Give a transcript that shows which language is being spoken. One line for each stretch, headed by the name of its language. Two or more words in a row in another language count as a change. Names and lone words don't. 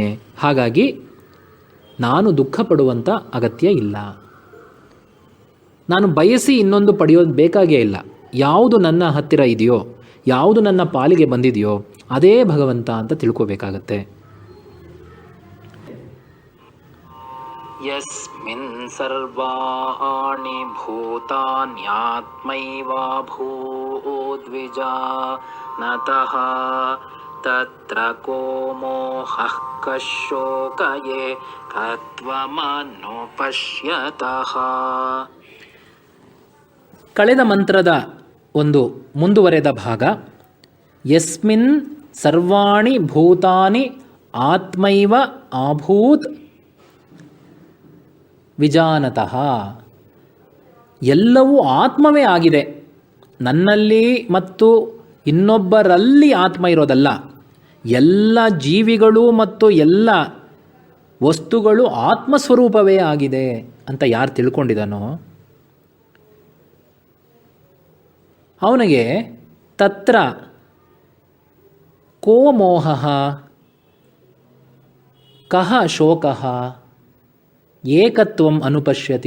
Kannada: ಹಾಗಾಗಿ ನಾನು ದುಃಖ ಪಡುವಂಥ ಅಗತ್ಯ ಇಲ್ಲ. ನಾನು ಬಯಸಿ ಇನ್ನೊಂದು ಪಡೆಯೋದು ಬೇಕಾಗೇ ಇಲ್ಲ. ಯಾವುದು ನನ್ನ ಹತ್ತಿರ ಇದೆಯೋ, ಯಾವುದು ನನ್ನ ಪಾಲಿಗೆ ಬಂದಿದೆಯೋ ಅದೇ ಭಗವಂತ ಅಂತ ತಿಳ್ಕೋಬೇಕಾಗತ್ತೆ.
Sanskrit: ಯಸ್ಮಿನ್ ಸರ್ವಾಣಿ ಭೂತಾನ್ಯಾತ್ಮೈವಾಭೂದ್ವಿಜಾನತಃ ತತ್ರ ಕೋ ಮೋಹಃ ಕಶೋಕಯೇ ತತ್ವಮನುಪಶ್ಯತಃ.
Kannada: ಕಳೆದ ಮಂತ್ರದ ಒಂದು ಮುಂದುವರೆದ ಭಾಗ.
Sanskrit: ಯಸ್ಮಿನ್ ಸರ್ವಾಣಿ ಭೂತಾನಿ ಆತ್ಮೈವ ಆಭೂತ್ ವಿಜಾನತಃ,
Kannada: ಎಲ್ಲವೂ ಆತ್ಮವೇ ಆಗಿದೆ. ನನ್ನಲ್ಲಿ ಮತ್ತು ಇನ್ನೊಬ್ಬರಲ್ಲಿ ಆತ್ಮ ಇರೋದಲ್ಲ, ಎಲ್ಲ ಜೀವಿಗಳು ಮತ್ತು ಎಲ್ಲ ವಸ್ತುಗಳು ಆತ್ಮಸ್ವರೂಪವೇ ಆಗಿದೆ ಅಂತ ಯಾರು ತಿಳ್ಕೊಂಡಿದ್ದಾನೋ ಅವನಿಗೆ
Sanskrit: ತತ್ರ ಕೋ ಮೋಹಃ ಕಹ ಶೋಕಃ ಏಕತ್ವಂ ಅನುಪಶ್ಯತಿ.